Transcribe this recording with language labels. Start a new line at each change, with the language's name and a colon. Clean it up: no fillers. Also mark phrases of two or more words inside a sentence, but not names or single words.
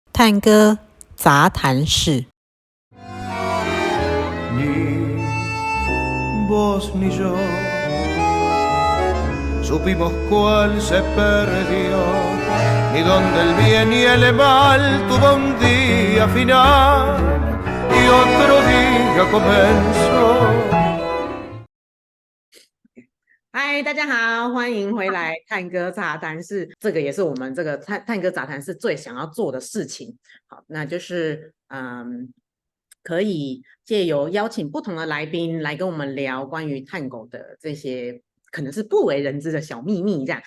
Chinese: 探戈杂谈室。
Spanish: Ni vos ni yo supimos cuál se perdió, ni donde el bien y el mal tuvo un día final y otro día comenzó。
Chinese: 嗨，大家好，欢迎回来探戈杂谈室。这个也是我们这个探戈杂谈室最想要做的事情。好，那就是可以借由邀请不同的来宾来跟我们聊关于探戈的这些可能是不为人知的小秘密，这样。